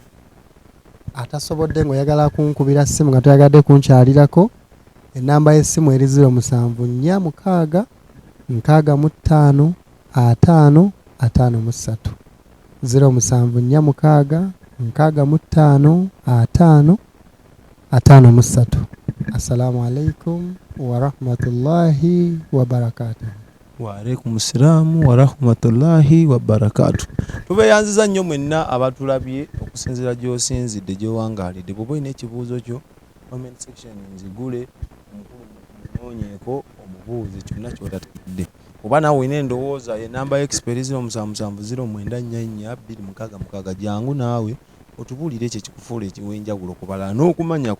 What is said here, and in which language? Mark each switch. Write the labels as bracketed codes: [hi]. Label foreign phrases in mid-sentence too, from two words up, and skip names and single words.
[lg] Atasobodde ng'oyagala kunkubira ssimu nga toyagadde kunkyalirako enamba y'essimu eri 0746 65 5 53 0746 65 5 53. [ar] السلام عليكم ورحمة الله وبركاته. وعليكم السلام ورحمة الله وبركاته. [lg] Tubeyanziza nnyo mwenna abatulabye okusinzira gy'osinzidde gy'owangaalidde. Bw'oba olina ekibuuzo kyo [en] comment section [lg] nzigule omunoonyeeko omubuuze kyonna ky'otategedde. Oba naawe olina endowooza enamba y'expert 0770944266 jangu naawe otubuulire ekyo ekikufuula ekiw'enjawulo ku balala n'okumanyako.